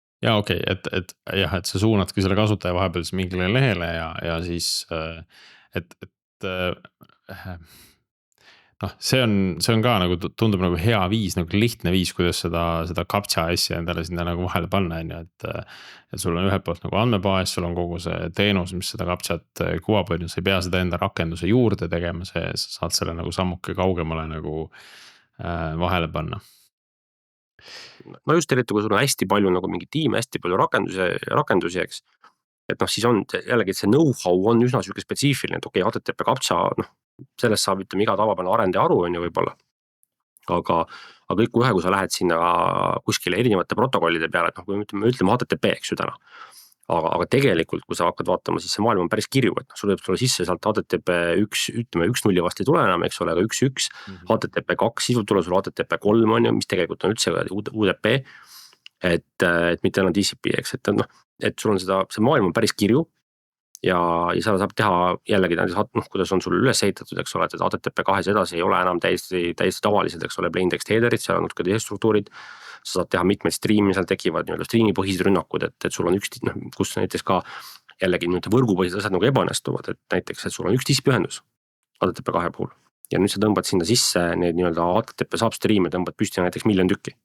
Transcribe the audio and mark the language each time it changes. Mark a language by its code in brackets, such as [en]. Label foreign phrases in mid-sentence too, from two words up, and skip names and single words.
[et] ja okei, et jah, et sa suunadki selle kasutaja vahepeal siis mingile lehele ja siis et noh, see on ka nagu tundub nagu hea viis, nagu lihtne viis, kuidas seda captcha asja endale sinna nagu vahele panna, on ju, et sul on ühelt poolt nagu andmebaas, sul on kogu see teenus, mis seda captchat kuvab, on ju, sa ei pea seda enda rakenduse juurde tegema, sa saad selle nagu sammuke kaugemale nagu vahele panna. no just eriti, kui sul on hästi palju nagu mingi tiime, hästi palju rakendusi, eks. Et noh, siis on jällegi, et see know-how on üsna siuke spetsiifiline, et okei, HTTP captcha, noh, sellest saab ütleme iga tavapärane arendaja aru, on ju võib-olla. Aga kõik kohe, kui sa lähed sinna kuskile erinevate protokollide peale, et noh, kui ütleme HTTP, eks ju täna. Aga tegelikult, kui sa hakkad vaatama, siis see maailm on päris kirju, et noh, sul võib tulla sisse sealt HTTP 1.0 vast ei tule enam, eks ole, aga 1.1, HTTP 2, siis võib tulla sul HTTP 3 on ju, mis tegelikult on üldse UDP, et mitte enam TCP, eks, et noh, et sul on see maailm on päris kirju ja seda saab teha jällegi näiteks, noh, kuidas on sul üles ehitatud, eks ole, et HTTP 2 edasi ei ole enam täiesti tavalised, eks ole, [en] plain text [et] header'id, seal on natuke teised struktuurid. Sa saad teha mitmeid striimi, seal tekivad nii-öelda striimi põhised rünnakud, et sul on üks, noh, kus näiteks ka jällegi nüüd võrgupõhised asjad nagu ebaõnnestuvad, et näiteks, et sul on üks TCP ühendus HTTP 2 puhul ja nüüd sa tõmbad sinna sisse need nii-öelda HTTP saab striime, tõmbad püsti näiteks 1 000 000 tükki.